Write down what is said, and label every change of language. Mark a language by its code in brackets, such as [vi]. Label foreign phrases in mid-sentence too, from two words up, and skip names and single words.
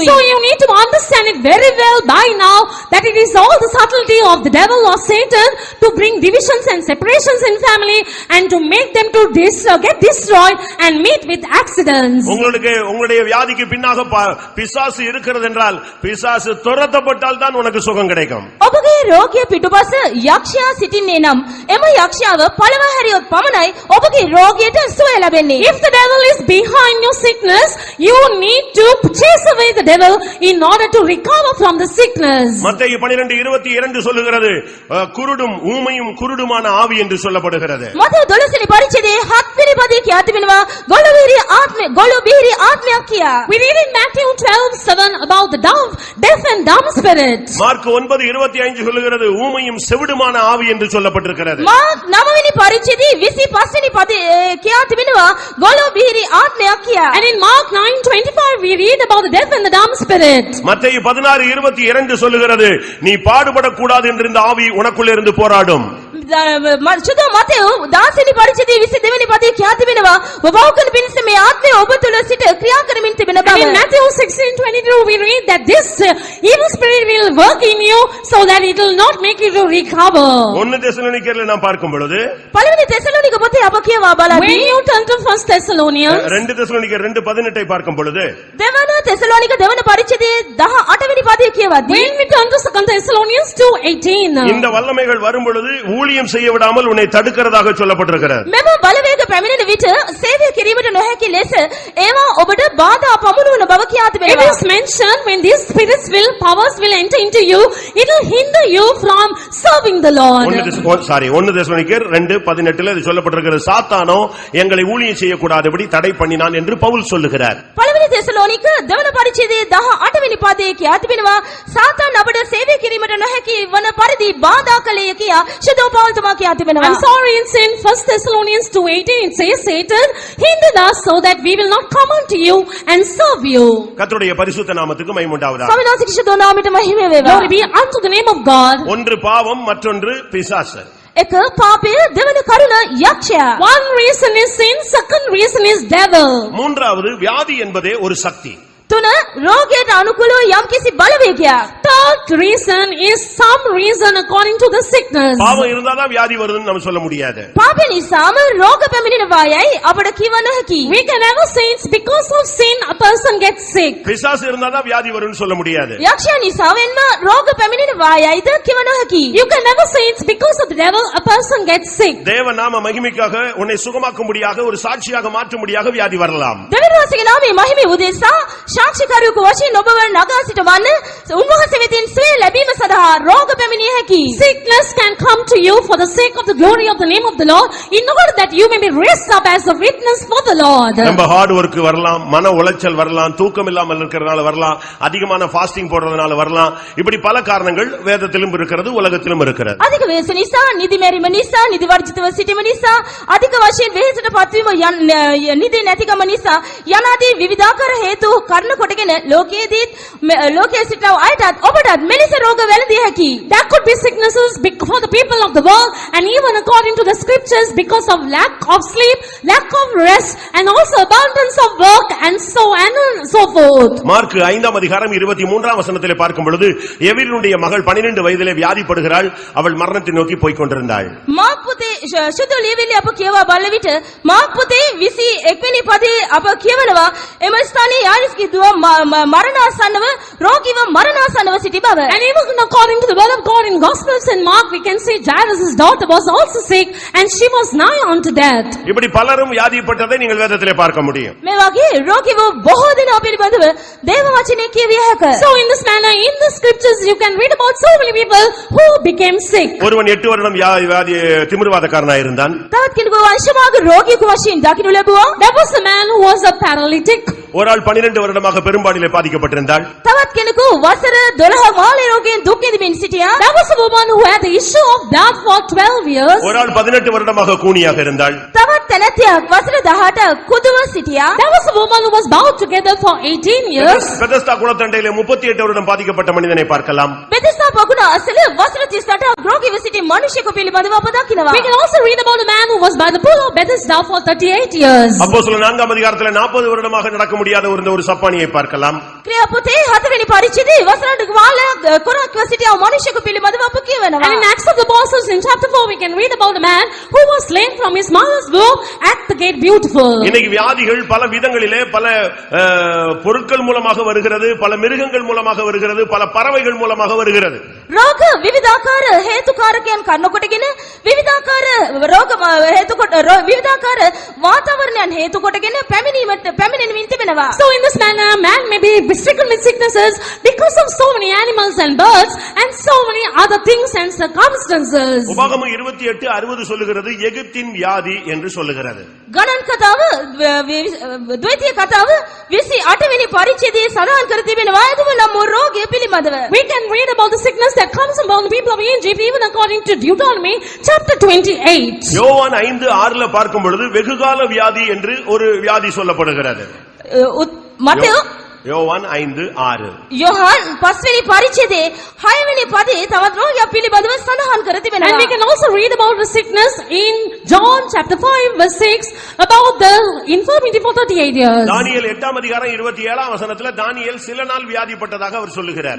[en] So you need to understand it very well by now that it is all the subtlety of the devil or Satan to bring divisions and separations in family and to make them to get destroyed and meet with accidents. [ta] உங்களுடைய வியாதிக்கு பின்னாக பிசாசு இருக்கிறது என்றால் பிசாசு துரத்தப்பட்டால் தான் உனக்கு சுகம் கிடைக்கும். [si] ඔබගේ රෝගය පිටුපස යක්ෂයා සිටින්නේ නම් එම යක්ෂයාව පළව හැරියොත් පමණයි ඔබගේ රෝගයට සුවය ලැබෙන්නේ. [en] If the devil is behind your sickness, you need to chase away the devil in order to recover from the sickness. [ta] மத்தேயு 12:22 சொல்லுகிறது குருடும் ஊமையும் குருடுமான ஆவி என்று சொல்லப்படுகிறது. [si] මතේ 12 වෙනි පරිච්ඡේදයේ 7 වෙනි පදයේ කියා තිබෙනවා ගොළු බිහිරි ආත්මයක් කියා. [en] We read in Matthew 12:7 about the deaf and dumb spirit. [ta] மார்க் 9:25 சொல்லுகிறது ஊமையும் செவிடுமான ஆவி என்று சொல்லப்பட்டிருக்கிறது. [si] මාර්ක් 9 වෙනි පරිච්ඡේදයේ 25 වෙනි පදයේ කියා තිබෙනවා ගොළු බිහිරි ආත්මයක් කියා. [en] And in Mark 9:25 we read about the deaf and the dumb spirit. [ta] மத்தேயு 16:22 சொல்லுகிறது நீ பாடுபடக்கூடாது என்று இந்த ஆவி உனக்குள்ளே இருந்து போராடும். [si] සුදු මතේ 10 වෙනි පරිච්ඡේදයේ 22 වෙනි පදයේ කියා තිබෙනවා වවුකන පිණිස මේ ආත්මය ඔබ තුල සිට ක්‍රියා කරමින් තිබෙන බව. [en] In Matthew 16:22 we read that this evil spirit will work in you so that it will not make you to recover. [ta] 1 தெசலோனிக்கேயர்ல நாம் பார்க்கும் பொழுது [si] පළවෙනි තෙසලෝනික පොතේ අප කියවා [en] When [si] බලද්දී [en] you turn to 1 Thessalonians [ta] 2 தெசலோனிக்கேயர் 2:18 பார்க்கும் பொழுது [si] දෙවන තෙසලෝනික දෙවන පරිච්ඡේදයේ 18 වෙනි පදයේ කියවද්දී [en] when we turn to 2 Thessalonians 2:18 [ta] இந்த வல்லமைகள் வரும் பொழுது ஊழியம் செய்ய விடாமல் உன்னை தடுக்கிறதாக சொல்லப்பட்டிருக்கிறது. [si] මෙම බලවේග පැමිණෙන විට සේවය කිරීමට නොහැකි ලෙස ඒවා ඔබට බාධා පමුණුවන බව කියා [en] It [si] තිබෙනවා. [en] is mentioned when these spirits powers will enter into you, it will hinder you from serving the Lord. [ta] 1 தெசலோனிக்கேயர் 2:18 இது சொல்லப்பட்டிருக்கிறது. சாத்தானோ எங்களை ஊழியம் செய்யக்கூடாதபடி தடை பண்ணினான் என்று பவுல் சொல்லுகிறார். [si] පළවෙනි තෙසලෝනික දෙවන පරිච්ඡේදයේ 18 වෙනි පදයේ කියා තිබෙනවා සාතාන් අපට සේවය කිරීමට නොහැකි වන පරිදි බාධා කළේ කියා ශුද්ධ පෞල්තුමා කියා තිබෙනවා. [en] I'm sorry, it's in 1 Thessalonians 2:18 it says Satan hindered us so that we will not come unto you and serve you. [ta] கர்த்தருடைய பரிசுத்த நாமத்துக்கு மகிமை உண்டாவதாக. [si] ස්වාමීන් ශුද්ධ නාමයට මහිම වේවා. [en] Glory be unto the name of God. [ta] ஒன்று பாவம் மற்றொன்று பிசாசு. [si] එක පාපය දෙවන කරුණ යක්ෂයා. [en] One reason is sin, second reason is devil. [ta] மூன்றாவது வியாதி என்பதே ஒரு சக்தி. [si] තුන රෝගයට අනුකූලව යම්කිසි බලවේගයක්. [en] Third reason is some reason according to the sickness. [ta] பாவம் இருந்தாதான் வியாதி வருதுன்னு நம்ம சொல்ல முடியாது. [si] පාප නිසාම රෝග පැමිණෙනවායයි අපට කිව නොහැකි. [en] We can never say it's because of sin a person gets sick. [ta] பிசாசு இருந்தாதான் வியாதி வரும்னு சொல்ல முடியாது. [si] යක්ෂයා නිසාවෙන්ම රෝග පැමිණෙනවායයිද කිව නොහැකි. [en] You can never say it's because of the devil a person gets sick. [ta] தேவ நாம மகிமைக்காக உன்னை சுகமாக்கும்படியாக ஒரு சாட்சியாக மாற்றும்படியாக வியாதி வரலாம். [si] දෙවියන්ගේ නාමයේ මහිමය උදෙසා සාක්ෂිකාරයෙකු වශයෙන් ඔබව නගා සිටවන්න උන්වහන්සේ වෙතින් සුවය ලැබීම සඳහා රෝග පැමිණිය හැකි. [en] Sickness can come to you for the sake of the glory of the name of the Lord in order that you may be raised up as a witness for the Lord. [ta] நம்ம [en] hard work [ta] வரலாம், மன உளைச்சல் வரலாம், தூக்கம் இல்லாமல் இருக்கிறதுனால வரலாம், அதிகமான ஃபாஸ்டிங் போடுறதுனால வரலாம். இப்படி பல காரணங்கள் வேதத்திலும் இருக்கிறது, உலகத்திலும் இருக்கிறது. [si] අධික වේස නිසා, නිදි මැරීම නිසා, නිදි වර්ජිතව සිටීම නිසා, අධික වශයෙන් වෙහෙසට පත්වීම නිදි නැතිකම නිසා යනාදී විවිධාකාර හේතු කරන කොටගෙන ලෝකයේ සිටව අයටත් ඔබටත් මෙලෙස රෝග වැළඳිය හැකි. [en] There could be sicknesses for the people of the world and even according to the scriptures because of lack of sleep, lack of rest and also abundance of work and so forth. [ta] மார்க் 5:23 பார்க்கும் பொழுது எவினுடைய மகள் 12 வயதிலே வியாதிப்படுகிறாள், அவள் மரணத்தை நோக்கி போய்க் கொண்டிருந்தாள். [si] මාක් පුතේ ශුද්ධ ලියවිලි අප කියවා බලන විට මාක් පුතේ 21 වෙනි පදේ අප කියවනවා එම ස්ථානයේ යාරිස්ගේ දුව මරණාසන්නව රෝගීව මරණාසන්නව සිටි බව. [en] And even according to the word of God in Gospels and Mark we can see Jairus' daughter was also sick and she was nigh unto death. [ta] இப்படி பலரும் வியாதிப்பட்டதை நீங்கள் வேதத்திலே பார்க்க முடியும். [si] මේ වගේ රෝගීව බොහෝ දෙනා පිළිබඳව දේව වචනේ කියවිය හැක. [en] So in this manner in the scriptures you can read about so many people who became sick. [ta] ஒருவன் 8 வருடம் வியாதி திமிர்வாதக்காரனாய் இருந்தான். [si] තවත් කෙනෙකු වංශමාර්ග රෝගියෙකු වශයෙන් දකින්න ලැබුවා. [en] There was a man who was a paralytic. [ta] ஒரு ஆள் 12 வருடமாக பெரும்பாடிலே பாதிக்கப்பட்டிருந்தாள். [si] තවත් කෙනෙකු වසර 12 මාළේ රෝගයෙන් දුක් විඳින්න සිටියා. [en] There was a woman who had had the issue of blood for 12 years. [ta] ஒரு ஆள் 18 வருடமாக கூனியாக இருந்தாள். [si] තවත් තැනැතියක් වසර 18 කුදුව සිටියා. [en] There was a woman who was bound together for 18 years. [ta] பெதஸ்தா குளத்தண்டையிலே 38 வருடம் பாதிக்கப்பட்ட மனிதனை பார்க்கலாம். [si] බෙදෙස්තා පොකුණ අසල වසර 38ක් රෝගීව සිටි මිනිසෙකු පිළිබඳව අප දකිනවා. [en] We can also read about a man who was by the pool of Bethesda for 38 years. [ta] அப்போஸ்தலர் 4ஆம் அதிகாரத்திலே 40 வருடமாக நடக்க முடியாத ஒரு சப்பானியை பார்க்கலாம். [si] ක්‍රියාපොතේ 4 වෙනි පරිච්ඡේදයේ වසරට කාලයක් කොරක්ව සිටියා මිනිසෙකු පිළිබඳව අප කියවනවා. [en] And in Acts of the Apostles in chapter 4 we can read about a man who was slain from his mother's womb at the gate beautiful. [ta] இன்னைக்கு வியாதிகள் பல விதங்களிலே பல பொருட்கள் மூலமாக வருகிறது, பல மிருகங்கள் மூலமாக வருகிறது, பல பறவைகள் மூலமாக வருகிறது. [si] රෝග විවිධාකාර හේතුකාරකයන් කන්නකොටගෙන විවිධාකාර රෝග හේතුකොට විවිධාකාර වාතාවරණයන් හේතුකොටගෙන පැමිණෙමින් තිබෙනවා. [en] So in this manner man may be stricken with sicknesses because of so many animals and birds and so many other things and circumstances. [ta] உபாகமம் 28:60 சொல்லுகிறது எகிப்தின் வியாதி என்று சொல்லுகிறது. [si] ගණන් කතාව ද්විතීය කතාව 28 වෙනි පරිච්ඡේදයේ සඳහන් කර තිබෙනවා එතුම නම් රෝගය පිළිබඳව. [en] We can read about the sickness that comes upon the people of Egypt even according to Deuteronomy chapter 28. [ta] யோவான் 5:6 பார்க்கும் பொழுது வெகுகால வியாதி என்று ஒரு வியாதி சொல்லப்படுகிறது. [si] මතයෝ [ta] யோவான் 5:6 [si] යොහන් 5 වෙනි පරිච්ඡේදයේ 6 වෙනි පදයේ තවත් රෝගයක් පිළිබඳව සඳහන් කර තිබෙනවා. [en] And we can also read about the sickness in John chapter 5 verse 6 about the infirmity for 38 years. [ta] தானியேல் 8ஆம் அதிகாரம் 27ஆம் வசனத்துல தானியேல் சில நாள் வியாதிப்பட்டதாக அவர் சொல்லுகிறார்.